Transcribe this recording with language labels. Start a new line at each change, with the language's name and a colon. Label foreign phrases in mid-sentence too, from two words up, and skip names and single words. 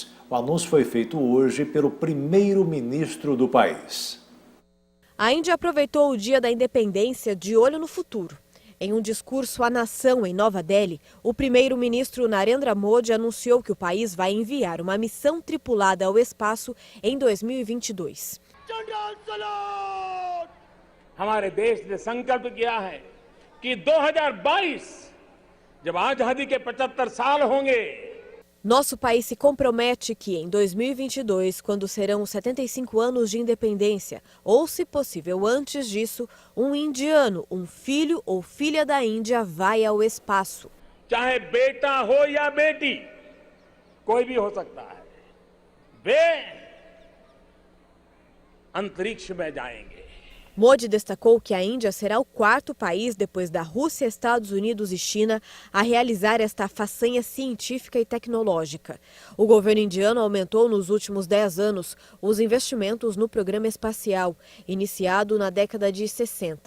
Portuguese: O anúncio foi feito hoje pelo primeiro-ministro do país. A Índia aproveitou o Dia da Independência de olho no futuro. Em um discurso à nação em Nova Delhi, o primeiro-ministro Narendra Modi anunciou que o país vai enviar uma missão tripulada ao espaço em 2022.
Hindi: हमारे देश ने संकल्प किया है कि 2022 जब आजादी के 75 साल होंगे.
Portuguese: Nosso país se compromete que em 2022, quando serão os 75 anos de independência, ou se possível antes disso, um indiano, um filho ou filha da Índia vai ao espaço.
Hindi: चाहे बेटा हो या बेटी, कोई भी हो सकता है, वे अंतरिक्ष में जाएंगे।
Portuguese: Modi destacou que a Índia será o quarto país, depois da Rússia, Estados Unidos e China, a realizar esta façanha científica e tecnológica. O governo indiano aumentou nos últimos 10 anos os investimentos no programa espacial, iniciado na década de 60.